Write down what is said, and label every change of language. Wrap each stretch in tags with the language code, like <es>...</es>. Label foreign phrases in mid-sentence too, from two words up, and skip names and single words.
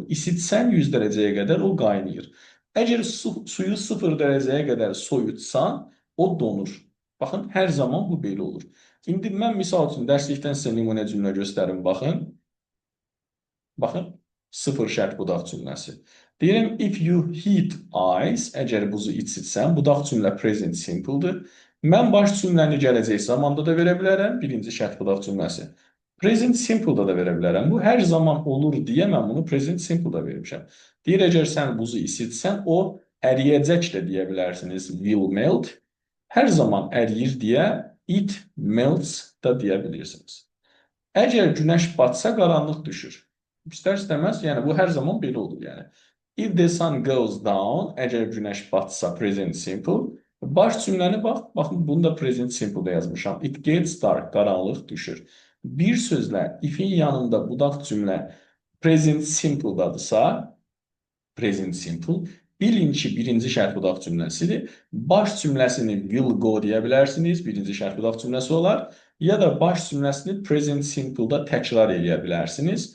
<az>İsitsən 100 dərəcəyə qədər o qaynayır. Əgər suyu 0 dərəcəyə qədər soyutsan, o donur. Baxın, hər zaman bu belə olur. İndi mən misal üçün dərslikdən sizə nümunə cümlə göstərim, baxın. Baxın, sıfır şərt budaq cümləsi. Deyirəm,</az> <en>if you heat ice,</en> <az>əgər buzu içitsən, budaq cümlə</az> <en>present simple-</en> <az>dır. Mən baş cümləni gələcək zamanda da verə bilərəm, birinci şərt budaq cümləsi.</az> <en>Present simple-</en> <az>da da verə bilərəm. Bu, hər zaman olur deyə mən bunu</az> <en>present simple-</en> <az>da vermişəm. Deyir, əgər sən buzu isitsən, o əriyəcək də deyə bilərsiniz,</az> <en>will melt.</en> <az>Hər zaman əriyir deyə</az> <en>it melts</en> <az>da deyə bilirsiniz. Əgər günəş batsa, qaranlıq düşür. İstər-istəməz, yəni bu hər zaman belə olur, yəni.</az> <en>If the sun goes down,</en> <az>əgər günəş batsa,</az> <en>present simple.</en> <az>Baş cümləni bax, baxın, bunu da</az> <en>present simple-</en> <az>da yazmışam.</az> <en>It gets dark,</en> <az>qaranlıq düşür. Bir sözlə, if-in yanında budaq cümlə</az> <en>present simple-</en> <az>dadırsa,</az> <en>present simple,</en> <az>bilin ki, birinci şərt budaq cümləsidir. Baş cümləsini</az> <en>will go</en> <az>deyə bilərsiniz, birinci şərt budaq cümləsi olar. Ya da baş cümləsini</az> <en>present simple-</en> <az>da təkrar edə bilərsiniz.</az>